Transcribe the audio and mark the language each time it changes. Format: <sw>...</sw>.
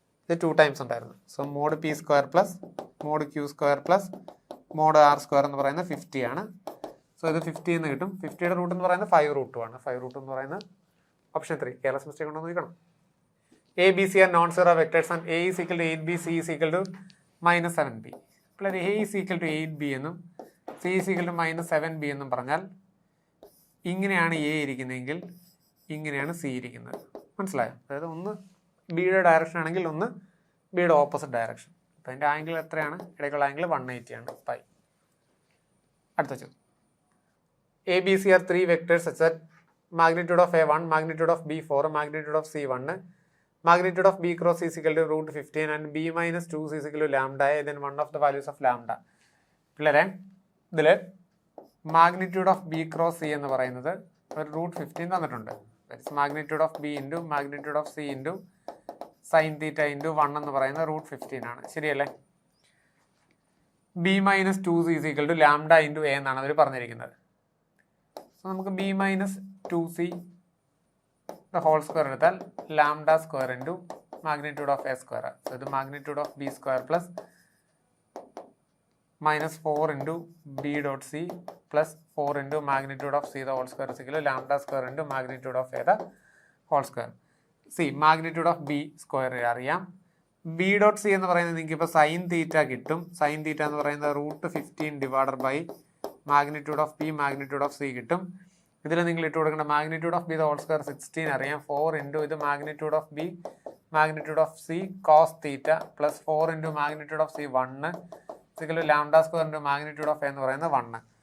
<ml>ഇത് 2 ടൈംസ് ഉണ്ടായിരുന്നു. So mod P square plus mode Q square plus mode R square എന്ന് പറയുന്നത് 50 ആണ്. സോ ഇത് 50 എന്ന് കിട്ടും. 50യുടെ റൂട്ട് എന്ന് പറയുന്നത് 5√2 ആണ്. 5√2 എന്ന് പറയുന്നത് ഓപ്ഷൻ 3. കെയർലെസ് മിസ്റ്റേക്ക് ഉണ്ടോ എന്ന് നോക്കണം.</ml> <en>A, B, C are non-zero vectors</en> <ml>and A is equal to 8B, C is equal to minus 7B. അപ്പോൾ</ml> <en>A is equal to 8B</en> <ml>എന്നും</ml> <en>C is equal to minus 7B</en> <ml>എന്നും പറഞ്ഞാൽ ഇങ്ങനെയാണ് A ഇരിക്കുന്നതെങ്കിൽ ഇങ്ങനെയാണ് C ഇരിക്കുന്നത്. മനസ്സിലായോ? അതായത് ഒന്ന് ബിയുടെ ഡയറക്ഷൻ ആണെങ്കിൽ ഒന്ന് ബിയുടെ ഓപ്പോസിറ്റ് ഡയറക്ഷൻ. അപ്പോൾ അതിൻ്റെ ആംഗിൾ എത്രയാണ്? ഇടയ്ക്കുള്ള ആംഗിൾ 180 ആണ്. പൈ. അടുത്ത ചോദ്യം. A, B, C are 3 vectors such that magnitude of A 1, magnitude of B 4, magnitude of C 1. Magnitude of B cross C is equal to root 15 and B minus 2 is equal to lambda A, then one of the values of lambda. പിള്ളേരെ ഇതിൽ</ml> <en>magnitude of B cross C</en> <ml>എന്ന് പറയുന്നത് ഒരു root 15 തന്നിട്ടുണ്ട്. Magnitude of B into magnitude of C into sine theta into 1 എന്ന് പറയുന്നത് root 15 ആണ്. ശരിയല്ലേ?</ml> <en>B minus 2 C is equal to lambda into A</en> <ml>എന്നാണ് അവർ പറഞ്ഞിരിക്കുന്നത്. സോ നമുക്ക് B minus 2c whole square എടുത്താൽ lambda square into magnitude of A square.</ml> <en>So ഇത് magnitude of B square plus minus 4 into b dot c plus 4 into magnitude of c the whole square is equal to lambda square into magnitude of a the whole square. See, magnitude of b square</en> <ml>അറിയാം. b dot c എന്ന് പറയുന്നത് നിങ്ങൾക്ക് ഇപ്പോൾ sine theta കിട്ടും. Sine theta എന്ന് പറയുന്നത് root 15 divided by magnitude of B magnitude of C കിട്ടും. ഇതിൽ നിങ്ങൾ ഇട്ട് കൊടുക്കേണ്ട magnitude of B the whole square 16 അറിയാം. 4 ഇൻറ്റു ഇത് magnitude of B magnitude of C cos theta plus 4 into magnitude of C 1 lambda square into magnitude of എന്ന് പറയുന്നത് 1.</ml>